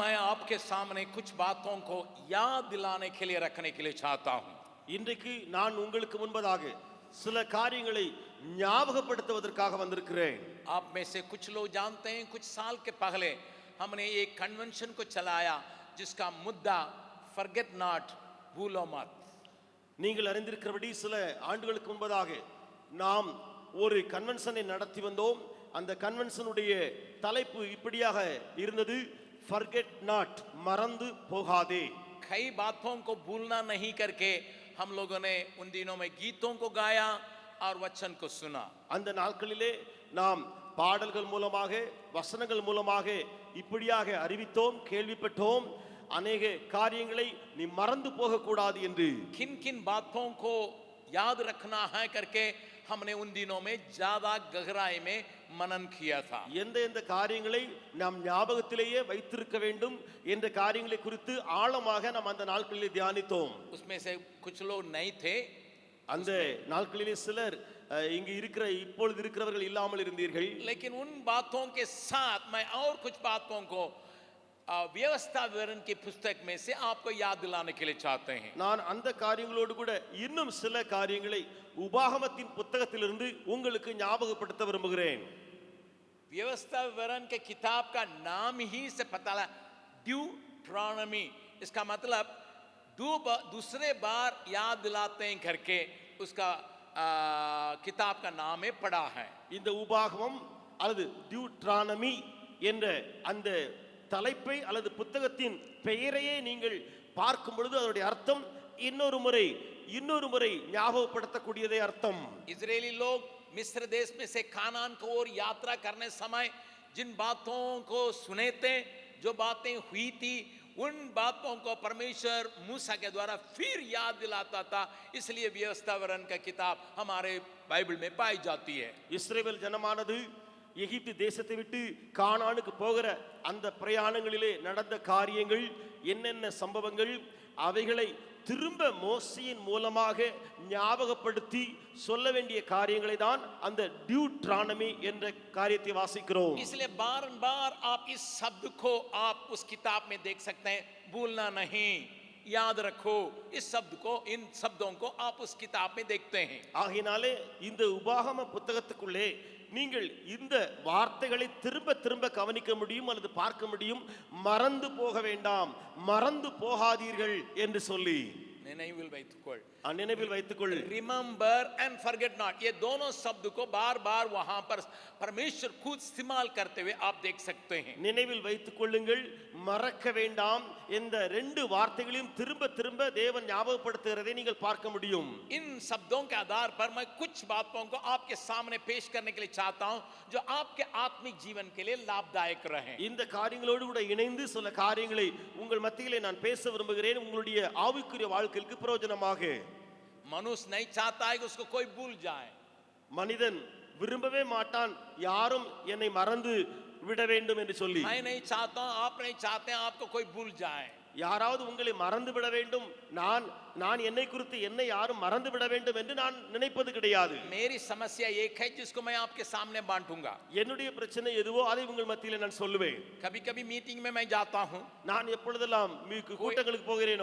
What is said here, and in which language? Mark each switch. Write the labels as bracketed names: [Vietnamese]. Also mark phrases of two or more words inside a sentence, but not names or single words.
[Hindi] आपके सामने कुछ बातों को याद दिलाने के लिए रखने के लिए चाहता हूं. [Tamil] இன்றைக்கு நான் உங்களுக்கு முன்பதாக சில காரியங்களை ஞாபகப்படுத்துவதற்காக வந்திருக்கிறேன். [Hindi] आप में से कुछ लोग जानते हैं कुछ साल के पहले हमने एक कन्वेंशन को चलाया जिसका मुद्दा [English] forget not, [Hindi] भूलो मत. [Tamil] நீங்கள் அறிந்திருக்கிறபடி சில ஆண்டுகளுக்கு முன்பதாக நாம் ஒரு கன்வென்ஷனை நடத்தி வந்தோம். அந்த கன்வென்ஷனுடைய தலைப்பு இப்படியாக இருந்தது, [English] forget not, [Tamil] மறந்து போகாதே. [Hindi] कई बातों को भूलना नहीं करके हम लोगों ने उन दिनों में गीतों को गाया और वचन को सुना. [Tamil] அந்த நாட்களிலே நாம் பாடல்கள் மூலமாக வசனங்கள் மூலமாக இப்படியாக அறிவித்தோம், கேள்விப்பட்டோம். अनेक காரியங்களை நீ மறந்து போக கூடாது என்று. [Hindi] किन किन बातों को याद रखना है करके हमने उन दिनों में ज्यादा गहराई में मनन किया था. [Tamil] எந்த எந்த காரியங்களை நாம் ஞாபகத்திலேயே வைத்திருக்க வேண்டும் என்ற காரியங்களை குறித்து ஆழமாக நாம் அந்த நாட்களிலே தியானித்தோம். [Hindi] उसमें से कुछ लोग नहीं थे. [Tamil] அந்த நாட்களிலே சிலர் இங்கு இருக்கிற இப்பொழுது இருக்கிறவர்கள் இல்லாமல் இருந்தீர்கள். [Hindi] लेकिन उन बातों के साथ मैं और कुछ बातों को व्यवस्था विवरण की पुस्तक में से आपको याद दिलाने के लिए चाहते हैं. [Tamil] நான் அந்த காரியங்களோடு கூட இன்னும் சில காரியங்களை உபாகமத்தின் புத்தகத்திலிருந்து உங்களுக்கு ஞாபகப்படுத்த விரும்புகிறேன். [Hindi] व्यवस्था विवरण के किताब का नाम ही से पता लगा, ड्यूट्रॉनमी. इसका मतलब दूसरे बार याद दिलाते हैं करके उसका किताब का नाम है पढ़ा है. [Tamil] இந்த உபாகமம் அல்லது டியூட்ரானமி என்ற அந்த தலைப்பை அல்லது புத்தகத்தின் பெயரையே நீங்கள் பார்க்கும் பொழுது அதனுடைய அர்த்தம் இன்னொரு முறை ஞாபகப்படுத்தக்கூடியதே அர்த்தம். [Hindi] इजरायली लोग मिस्र देश में से कानान को ओर यात्रा करने समय जिन बातों को सुने थे, जो बातें हुई थी, उन बातों को परमेश्वर मूसा के द्वारा फिर याद दिलाता था. इसलिए व्यवस्था विवरण का किताब हमारे बाइबल में पाई जाती है. [Tamil] இஸ்ரவேல் ஜனமானது எகிப்து தேசத்தை விட்டு கானானுக்கு போகிற அந்த பிரயாணங்களிலே நடந்த காரியங்கள், என்னென்ன சம்பவங்கள், அவைகளை திரும்ப மோசையின் மூலமாக ஞாபகப்படுத்தி சொல்ல வேண்டிய காரியங்களை தான் அந்த டியூட்ரானமி என்ற காரியத்தை வாசிக்கிறோம். [Hindi] इसलिए बार-बार आप इस शब्द को आप उस किताब में देख सकते हैं, भूलना नहीं, याद रखो. इस शब्द को, इन शब्दों को आप उस किताब में देखते हैं. [Tamil] ஆகினாலே இந்த உபாகம புத்தகத்துக்குள்ளே நீங்கள் இந்த வார்த்தைகளை திரும்ப திரும்ப கவனிக்க முடியும் அல்லது பார்க்க முடியும். மறந்து போக வேண்டாம், மறந்து போகாதீர்கள் என்று சொல்லி நினைவில் வைத்துக்கொள். [English] remember and forget not, [Hindi] ये दोनों शब्द को बार बार वहां पर परमेश्वर खुद इस्तेमाल करते हुए आप देख सकते हैं. [Tamil] நினைவில் வைத்துக் கொள்ளுங்கள், மறக்க வேண்டாம். இந்த ரெண்டு வார்த்தைகளையும் திரும்ப திரும்ப தேவன் ஞாபகப்படுத்துகிறதை நீங்கள் பார்க்க முடியும். [Hindi] इन शब्दों के आधार पर मैं कुछ बातों को आपके सामने पेश करने के लिए चाहता हूं जो आपके आत्मिक जीवन के लिए लाभदायक रहे. [Tamil] இந்த காரியங்களோடு கூட இணைந்து சில காரியங்களை உங்கள் மத்தியிலே நான் பேச விரும்புகிறேன், உங்களுடைய ஆவிக்குரிய வாழ்க்கைக்கு பிரயோஜனமாக. [Hindi] मनुष्य नहीं चाहता है कि उसको कोई भूल जाए. [Tamil] மனிதன் விரும்பவே மாட்டான் யாரும் என்னை மறந்து விட வேண்டும் என்று சொல்லி. [Hindi] मैं नहीं चाहता हूं, आप नहीं चाहते हैं आपको कोई भूल जाए. [Tamil] யாராவது உங்களை மறந்து விட வேண்டும், நான் என்னை குறித்து என்னை யாரும் மறந்து விட வேண்டும் என்று நான் நினைப்பது கிடையாது. [Hindi] मेरी समस्या एक है जिसको मैं आपके सामने बांटूंगा. [Tamil] என்னுடைய பிரச்சனை எதுவோ அதை உங்கள் மத்தியிலே நான் சொல்லுவேன். [Hindi] कभी-कभी मीटिंग में मैं जाता हूं, [Tamil] நான் எப்பொழுதெல்லாம் கூட்டங்களுக்கு போகிறேனோ